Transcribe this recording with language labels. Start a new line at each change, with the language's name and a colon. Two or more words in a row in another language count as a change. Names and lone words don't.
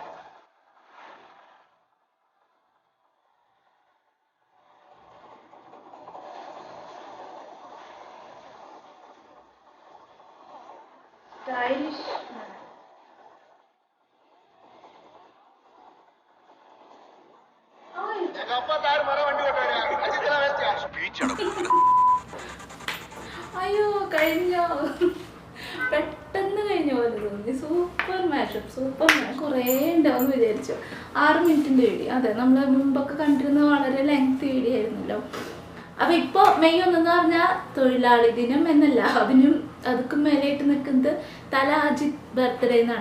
English: Stylish.
Tamil: எங்க அப்பா தார் மரம் வண்டி ஓட்டாரு. அஜித்லாம் வேஸ்ட். ஸ்பீச் அடக்குது.
Malayalam: അയ്യോ കഴിഞ്ഞോ, പെട്ടെന്ന് കഴിഞ്ഞ പോലെ തോന്നി.
English: super mashup
Malayalam: കുറേ ഉണ്ടാവും വിചാരിച്ചു. 6 മിനിറ്റിൻ്റെ വീഡിയോ. അതെ, നമ്മൾ മുമ്പൊക്കെ കണ്ടിരുന്ന വളരെ
English: length video
Malayalam: ആയിരുന്നല്ലോ. അപ്പോൾ ഇപ്പോൾ മെയ് 1 എന്ന് പറഞ്ഞാൽ തൊഴിലാളി ദിനം എന്നല്ല, അതിനും അതൊക്കെ മേലായിട്ട് നിൽക്കുന്നത് തല അജിത് ബർത്ത്ഡേ എന്നാണ്.